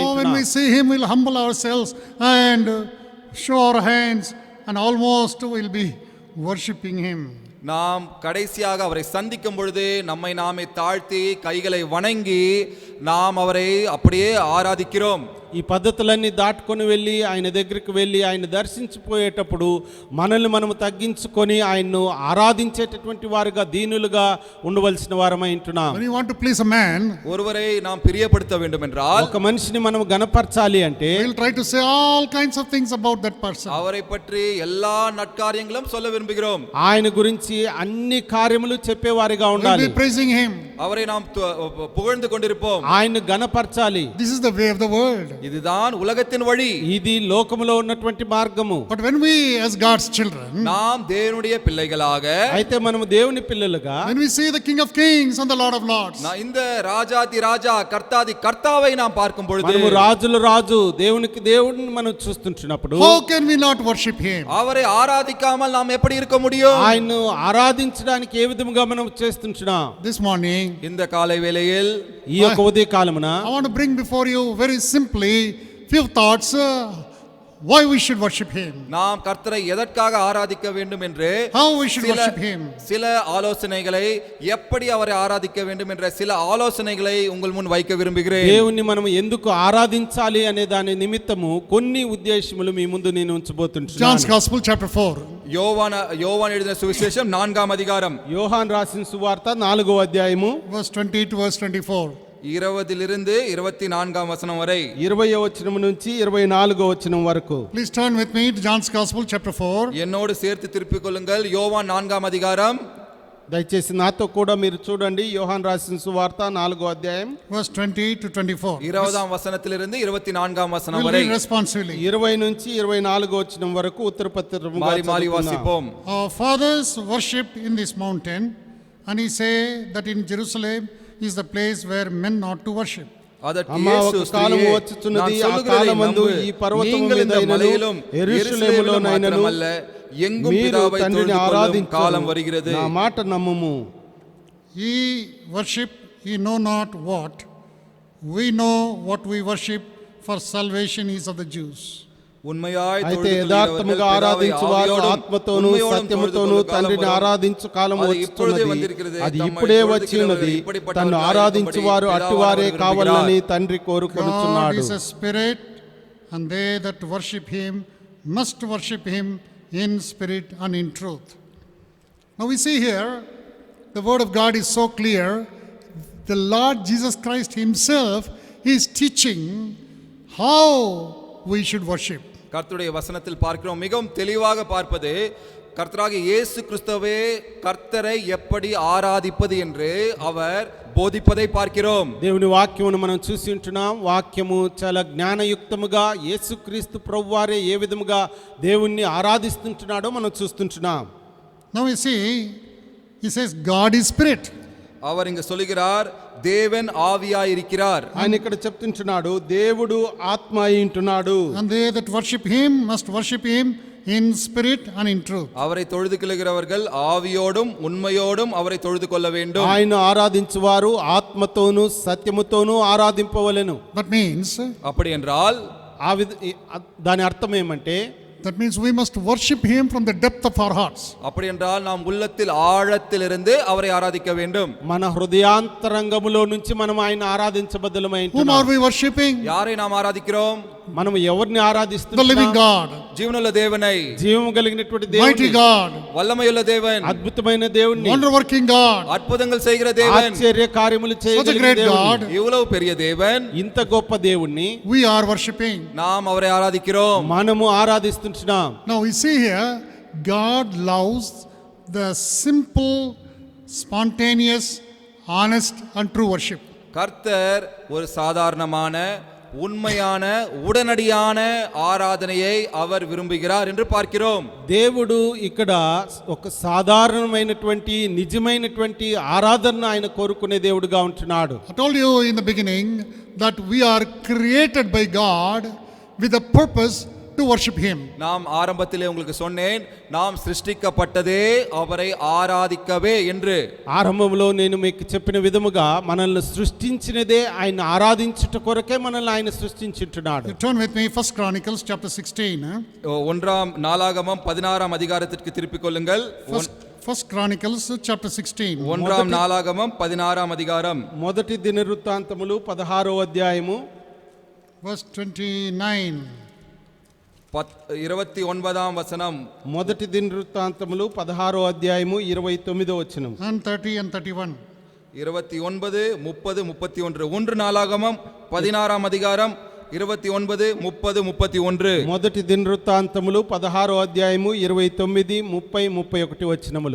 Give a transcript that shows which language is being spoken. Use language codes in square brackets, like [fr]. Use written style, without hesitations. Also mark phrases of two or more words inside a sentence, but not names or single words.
[en] So when [te] ఉంటున్నాం. [en] we see him, we'll humble ourselves and show our hands and almost we'll be worshipping him. [ta] நாம் கடைசியாக அவரை சந்திக்கும் பொழுது நம்மை நாமே தாழ்த்தி கைகளை வணங்கி நாம் அவரை அப்படியே ஆராதிக்கிறோம். [te] ఈ పద్ధతులన్నీ దాటుకొని వెళ్ళి ఆయన దగ్గరికి వెళ్ళి ఆయన దర్శించిపోయేటప్పుడు మనల్ని మనము తగ్గించుకొని ఆయన్ను ఆరాధించేటటువంటి వారుగా దీనులుగా ఉండవలసిన వారమై ఉంటున్నాం. [en] When you want to please a man, [ta] ஒருவரை நாம் பிரியப்படுத்த வேண்டும் என்றால் [te] ఒక మనిషిని మనం గణపరచాలి అంటే [en] we'll try to say all kinds of things about that person. [ta] அவரை பற்றி எல்லா நற்காரியங்களும் சொல்ல விரும்புகிறோம். [te] ఆయన గురించి అన్ని కార్యములు చెప్పేవారిగా [en] We'll [te] ఉండాలి. [en] be praising him. [ta] அவரை நாம் புகழ்ந்து கொண்டிருப்போம். [te] ఆయన్ను గణపరచాలి. [en] This is the way of the world. [ta] இதுதான் உலகத்தின் வழி. [te] ఇది లోకములో ఉన్నటువంటి మార్గము. [en] But when we as God's children, [ta] நாம் தேவனுடைய பிள்ளைகளாக, [te] అయితే మనము దేవుని పిల్లలుగా [en] when we see the King of Kings and the Lord of Lords, [ta] இந்த ராஜாதி ராஜா கர்த்தாதி கர்த்தாவை நாம் பார்க்கும் பொழுது, [te] మనము రాజులు రాజు దేవునికి దేవుడిని మనం చూస్తుంటున్నప్పుడు [en] how can we not worship him? [ta] அவரை ஆராதிக்காமல் நாம் எப்படி இருக்க முடியும்? [te] ఆయన్ను ఆరాధించడానికి ఏ విధముగా మనం చేస్తుంటున్నాం? [en] This morning, [ta] இந்த காலை வேளையில் [te] ఈ యొక్క ఉదయ కాలమున [en] I want to bring before you very simply few thoughts why we should worship him, [ta] நாம் கர்த்தரை எதற்காக ஆராதிக்க வேண்டும் என்று [en] how we should worship him. [ta] சில ஆலோசனைகளை, எப்படி அவரை ஆராதிக்க வேண்டும் என்ற சில ஆலோசனைகளை உங்கள் முன் வைக்க விரும்புகிறேன். [te] దేవుణ్ణి మనం ఎందుకు ఆరాధించాలి అనే దాని నిమిత్తము కొన్ని ఉద్దేశములు మీ ముందు నేను [en] John's [te] ఉంచబోతున్నాను. [en] Gospel chapter 4. [ta] யோவான் எழுதின சுவிசேஷம் 4ஆம் அதிகாரம் [te] యోహాన్ రాసిన సువార్త 4వ అధ్యాయము [en] Verse 20 to verse 24. [ta] 20 24ஆம் வசனம் வரை. [te] 20వ వచనం నుంచి 24వ వచనం వరకు. [en] Please turn with me to John's Gospel chapter 4. [ta] என்னோடு சேர்த்து திருப்பிக் கொள்ளுங்கள். யோவான் 4ஆம் அதிகாரம் [te] దయచేసి నాతో కూడా మీరు చూడండి. యోహాన్ రాసిన సువార్త 4వ అధ్యాయం [en] Verse 20 to 24. [ta] 20ஆம் வசனத்திலிருந்து 24ஆம் வசனம் [en] We'll [ta] வரை [en] read responsively. [te] 20 నుంచి 24వ వచనం వరకు ఉత్తరపత్రముగా [ta] மாறி மாறி [te] చదువుకుందాం. [ta] வாசிப்போம். [en] Our fathers worshipped in this mountain, and he say that in Jerusalem is the place where men ought to worship. [ta] அதற்கு [te] అమ్మా, [ta] இயேசு, [te] ఒక కాలము [ta] ஸ்திரீயே, [te] వచ్చుచున్నది, [ta] நான் [te] ఆ [ta] சொல்லுகிறதை [te] కాలమందు [ta] நம்பு. [te] ఈ పర్వతము [ta] நீங்கள் இந்த [te] మీదైనను, [ta] மலையிலும் [te] యెరూషలేములోనైనను [ta] எருசலேமிலும் మాత్రమల్ల எங்கும் [te] మీరు [ta] பிதாவை [te] తండ్రిని [ta] தொழுது கொள்ளும் [te] ఆరాధించు [ta] காலம் வருகிறது. [te] నా మాట నమ్ముము. [en] Ye worship ye know not what. We know what we worship, for salvation is of the Jews. [ta] உண்மையாய் [te] అయితే [ta] தொழுது [te] యథార్థముగా [ta] கொள்கிறவர்கள் [te] ఆరాధించు వారు [ta] பிதாவை [te] ఆత్మతోనూ [ta] ஆவியோடும் [te] సత్యముతోనూ [ta] தொழுது கொள்ளும் [te] తండ్రిని [ta] காலம் [te] ఆరాధించు కాలము అది ఇప్పుడే వచ్చుతున్నది [ta] వందిరిக்கிறது. [te] అది [ta] తమ్மை [te] ఇప్పుడే [ta] தொழுது [te] వచ్చి ఉన్నది [ta] கொள்கிறவர்கள் இப்படிப்பட்டவர்கள் [te] తన్ను ఆరాధించు వారు [ta] பிதாவானவர் [te] అట్టువారే [ta] விரும்புகிறார். [te] కావాలని తండ్రి [en] God [te] కోరుకొనుచున్నాడు. [en] is a spirit, and they that worship him must worship him in spirit and in truth. Now we see here, the word of God is so clear. The Lord Jesus Christ himself is teaching how we should worship. [ta] கர்த்தருடைய வசனத்தில் பார்க்கிறோம், மிகவும் தெளிவாக பார்ப்பது கர்த்தராகிய இயேசு கிறிஸ்துவே கர்த்தரை எப்படி ஆராதிப்பது என்று அவர் போதிப்பதை பார்க்கிறோம். [te] దేవుని వాక్యమును మనం చూసి ఉంటున్నాం. వాక్యము చాలా జ్ఞానయుక్తముగా యేసుక్రీస్తు ప్రభువారే ఏ విధముగా దేవుణ్ణి ఆరాధిస్తుంటున్నాడో మనం చూస్తుంటున్నాం. [en] Now we see, he says God is spirit. [ta] அவர் இங்கு சொல்லுகிறார், தேவன் ஆவியாய் இருக்கிறார். [te] ఆయన ఇక్కడ చెప్తుంటున్నాడు, దేవుడు ఆత్మ అయి ఉంటున్నాడు. [en] And they that worship him must worship him in spirit and in truth. [ta] அவரை தொழுது கொள்கிறவர்கள் ஆவியோடும் உண்மையோடும் அவரை தொழுது கொள்ள வேண்டும். [te] ఆయన ఆరాధించువారు ఆత్మతోనూ సత్యముతోనూ ఆరాధింపవలెను. [en] That means, [ta] அப்படி என்றால் [te] దాని అర్థం ఏమంటే, [en] that means we must worship him from the depth of our hearts. [ta] அப்படி என்றால் நாம் உள்ளத்தில் ஆழத்திலிருந்து அவரை ஆராதிக்க வேண்டும். [te] మన హృదయాంతరంగములో నుంచి మనం ఆయన ఆరాధించబద్దలమై [en] Whom [te] ఉంటున్నాం. [en] are we worshiping? [ta] யாரை நாம் ஆராதிக்கிறோம்? [te] మనం ఎవరిని [en] The living [te] ఆరాధిస్తున్నాం? [en] God, [ta] ஜீவனுள்ள தேவனை, [te] జీవము కలిగినటువంటి [en] mighty [te] దేవుని, [en] God, [ta] வல்லமையுள்ள தேவன், [te] అద్భుతమైన దేవుణ్ణి, [en] wonder working God, [ta] அற்புதங்கள் செய்கிற தேவன், [te] ఆశ్చర్య కార్యములు [en] such a [te] చేయగలిగిన [en] great [te] దేవుణ్ణి, [en] God, [ta] இவ்வளவு பெரிய தேவன், [te] ఇంత గొప్ప దేవుణ్ణి [en] we are worshiping. [ta] நாம் அவரை ஆராதிக்கிறோம். [te] మనము ఆరాధిస్తుంటున్నాం. [en] Now we see here, God loves the simple, spontaneous, honest and true worship. [ta] கர்த்தர் ஒரு சாதாரணமான உண்மையான உடனடியான ஆராதனையை அவர் விரும்புகிறார் என்று பார்க்கிறோம். [te] దేవుడు ఇక్కడ ఒక సాధారణమైనటువంటి నిజమైనటువంటి ఆరాధన ఆయన కోరుకునే దేవుడుగా ఉంటున్నాడు. [en] I told you in the beginning that we are created by God with a purpose to worship him. [ta] நாம் ஆரம்பத்திலே உங்களுக்கு சொன்னேன், நாம் சிருஷ்டிக்கப்பட்டதே அவரை ஆராதிக்கவே என்று. [te] ఆరంభంలో నేను మీకు చెప్పిన విధముగా మనల్ని సృష్టించినదే ఆయన ఆరాధించుట కొరకే మనల్ని ఆయన సృష్టించుంటున్నాడు. [en] You turn with me, 1 Chronicles chapter 16. [ta] ஒன்றாம் நாளாகமம் 16ஆம் அதிகாரத்திற்கு திருப்பிக் கொள்ளுங்கள். [en] 1 Chronicles chapter 16. [ta] ஒன்றாம் நாளாகமம் 16ஆம் அதிகாரம் [te] మొదటి దినవృత్తాంతములు 16వ అధ్యాయము [en] Verse 29. [ta] 29ஆம் வசனம். [te] మొదటి దినవృత్తాంతములు 16వ అధ్యాయము 29వ వచనం [en] And 30 and 31. [ta] 29, 30, 31. ஒன்று நாளாகமம் 16ஆம் அதிகாரம் 29, 30, 31. [te] మొదటి దినవృత్తాంతములు 16వ అధ్యాయము 29, 30, 31 వచనములు.